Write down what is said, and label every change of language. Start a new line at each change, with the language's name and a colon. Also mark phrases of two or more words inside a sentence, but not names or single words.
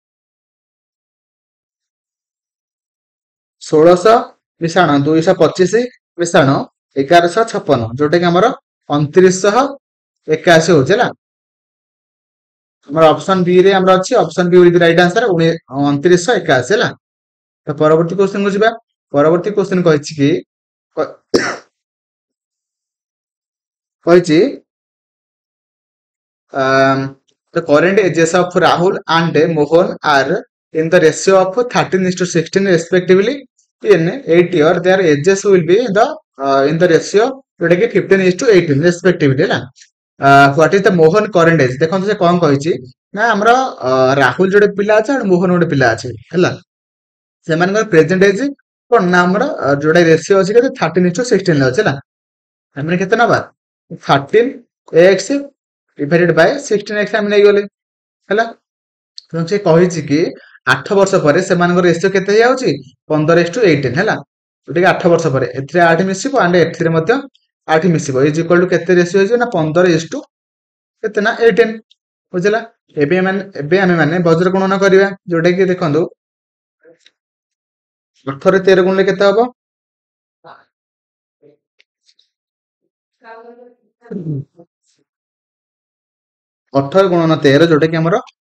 Odia: 1600 ମିଶାଣ 225 ମିଶାଣ 1156 ଯୋଉଟା କି ଆମର 2981 ହଉଛି ହେଲା ଆମର ଅପସନ ବି ରେ ଆମର ଅଛି
English: option B with right answer
Odia: 2981 ହେଲା ତ ପରବର୍ତ୍ତୀ क्वेश्चन को ଯିବା ପରବର୍ତ୍ତୀ क्वेश्चन କହିଛି କି କହିଛି
English: the current ages of Rahul and Mohan are in the ratio of 13:16 respectively in 8 year their ages will be in the ratio
Odia: ଯୋଉଟା କି
English: 15:18 respectively ହେଲା what is the Mohan current age ଦେଖନ୍ତୁ ସେ କଣ
Odia: କହିଛି ନା ଆମର ରାହୁଲ ଯୋଟେ ପିଲା ଅଛି ଆଉ ମୋହନ ଗୋଟେ ପିଲା ଅଛି ହେଲା ସେମାନଙ୍କର
English: present age
Odia: କଣ ନା ଆମର ଯୋଉଟା ରେସିଓ ଅଛି କେତେ 13:16 ଅଛି ହେଲା ଆମେ କେତେ ନବା
English: 13x divided by 16x
Odia: ଆମେ ନେଇଗଲେ ହେଲା ଏବଂ ସେ କହିଛି କି 8 ବର୍ଷ ପରେ ସେମାନଙ୍କର ରେସିଓ କେତେ ହେଇଯାଉଛି 15:18 ହେଲା ଯୋଉଟା କି 8 ବର୍ଷ ପରେ ଏଥିରେ 8 ମିଶିବ ଆଣ୍ଡ ଏଥିରେ ମଧ୍ୟ 8 ମିଶିବ
English: is equal to
Odia: କେତେ ରେସିଓ ହେଇଯିବ ନା 15 କେତେ ନା 18 ବୁଝିଲା ଏବେ ଆମେ ମାନେ ବଜ୍ର ଗୁଣନ କରିବା ଯୋଉଟା କି ଦେଖନ୍ତୁ 18 ରେ 13 ଗୁଣିଲେ କେତେ ହବ 18 ଗୁଣନ 13 ଯୋଉଟା କି ଆମର